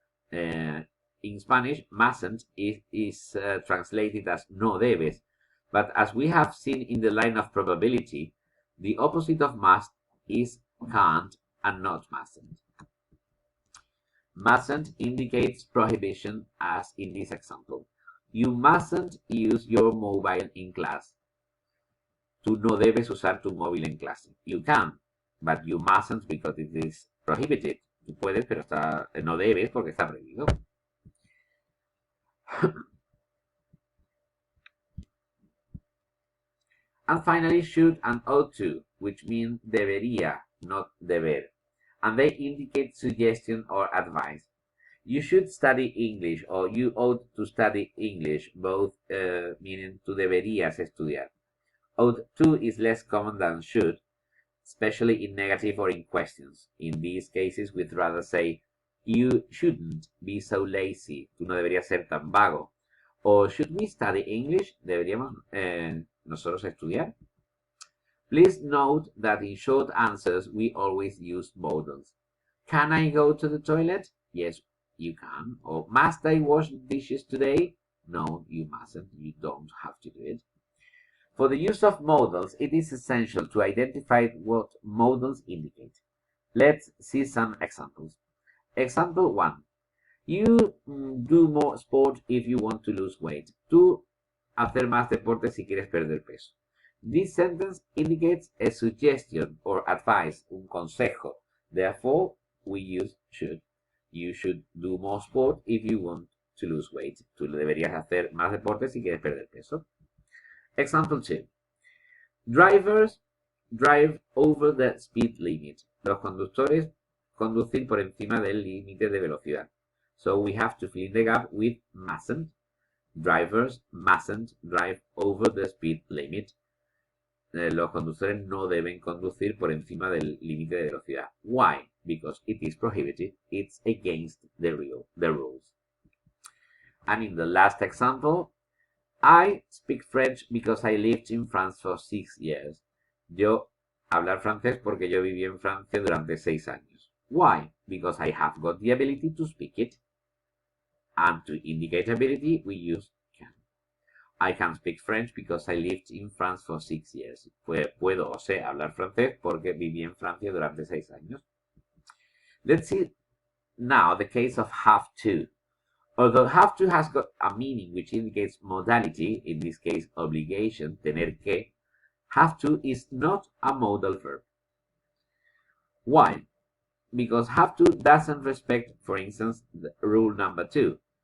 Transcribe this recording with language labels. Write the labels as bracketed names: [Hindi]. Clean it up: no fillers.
[English] In Spanish, mustn't is translated as no debes, but as we have seen in the line of probability, the opposite of must is can't and not mustn't. Mustn't indicates prohibition, as in this example. You mustn't use your mobile in class. [Spanish] Tú no debes usar tu móvil en clase. [English] You can, but you mustn't because it is prohibited. [Spanish] Tú puedes, pero no debes porque está prohibido. [English] And finally, should and ought to, which mean debería, not deber. And they indicate suggestion or advice. You should study English, or you ought to study English, both meaning [Spanish] tú deberías estudiar. [English] Ought to is less common than should, especially in negative or in questions. In these cases, we'd rather say, you shouldn't be so lazy. [Spanish] Tú no deberías ser tan vago. [English] Or should we study English? [Spanish] ¿Deberíamos nosotros estudiar? [English] Please note that in short answers, we always use modals. Can I go to the toilet? Yes, You can. Or must I wash the dishes today? No, you mustn't. You don't have to do it. For the use of modals, it is essential to identify what modals indicate. Let's see some examples. Example 1. You do more sport if you want to lose weight. [Spanish] Tú hacer más deporte si quieres perder peso. [English] This sentence indicates a suggestion or advice, [Spanish] un consejo. [English] Therefore, we use should. You should do more sport if you want to lose weight. [Spanish] Tú deberías hacer más deporte si quieres perder peso. Example 2. [English] Drivers drive over the speed limit. [Spanish] Los conductores conducen por encima del límite de velocidad. [English] So we have to fill in the gap with mustn't. Drivers mustn't drive over the speed limit. [Spanish] Los conductores no deben conducir por encima del límite de velocidad. [English] Why? Because it is prohibited. It's against the rules. And in the last example, I speak French because I lived in France for 6 years. [Spanish] Yo hablar francés porque yo viví en Francia durante 6 años. [English] Why? Because I have got the ability to speak it. And to indicate ability, we use can. I can speak French because I lived in France for 6 years. [Spanish] Puedo o sé hablar francés porque viví en Francia durante 6 años. [English] Let's see now the case of have to. Although have to has got a meaning which indicates modality, in this case obligation, tener que, have to is not a modal verb. Why? Because have to doesn't respect, for instance, the rule number 2.